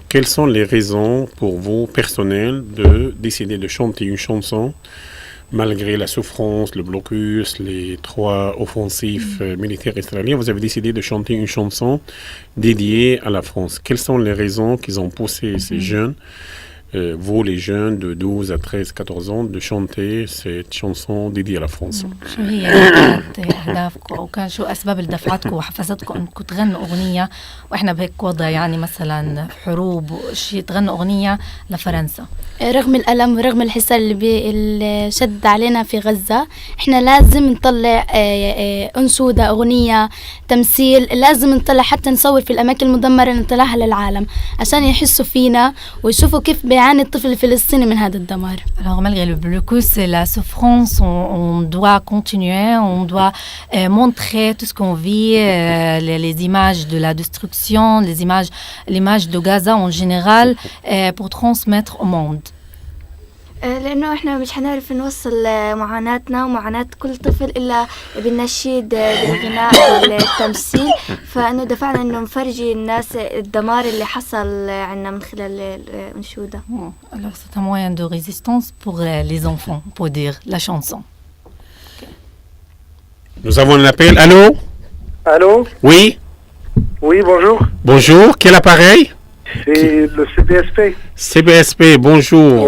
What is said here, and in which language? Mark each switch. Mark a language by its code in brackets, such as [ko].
[fr] Quelles sont les raisons pour vous personnelles de décider de chanter une chanson malgré la souffrance, le blocus, les 3 offensifs militaires israéliens? Vous avez décidé de chanter une chanson dédiée à la France. Quelles sont les raisons qui ont poussé ces jeunes, vous les jeunes de 12 à 13, 14 ans, de chanter cette chanson dédiée à la France? [ar] شو هي كانت أهدافكم أو كان شو أسباب دفعتكم وحفزتكم أنكم تغنوا أغنية وإحنا بهيك وضع يعني مثلا حروب وشي تغنوا أغنية لفرنسا؟ رغم الألم ورغم الحصار اللي شد علينا في غزة، إحنا لازم نطلع أنشودة، أغنية، تمثيل، لازم نطلع حتى نصور في الأماكن المدمرة نطلعها للعالم عشان يحسوا فينا ويشوفوا كيف بيعاني الطفل الفلسطيني من هذا الدمار. [fr] Alors malgré le blocus et la souffrance, on doit continuer, on doit montrer tout ce qu'on vit, les images de la destruction, l'image de Gaza en général, pour transmettre au monde. [ar] لأنه إحنا مش حنعرف نوصل معاناتنا ومعاناة كل طفل إلا بالنشيد، بالغناء، بالتمثيل، فإنه دفعنا إنه نفرجي الناس الدمار اللي حصل عنا من خلال الأنشودة. [fr] Alors c'est un moyen de résistance pour les enfants, pour dire la chanson. Nous avons un appel. Allô? Allô? Oui? Oui, bonjour. Bonjour, quel appareil? C'est le CBSP. CBSP, bonjour.